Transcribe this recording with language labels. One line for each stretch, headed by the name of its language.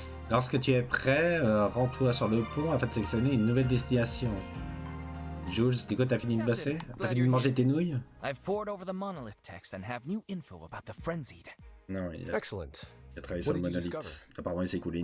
French: Lorsque tu es prêt, rends-toi sur le pont afin de sélectionner une nouvelle destination. Jules, c'était quoi, t'as fini de bosser? T'as fini de manger tes nouilles?
English: I've pored over the monolith text and have new info about the frenzied.
French: Non,
English: Excellent.
French: Il a travaillé sur le monolithe. Apparemment, il s'est écoulé une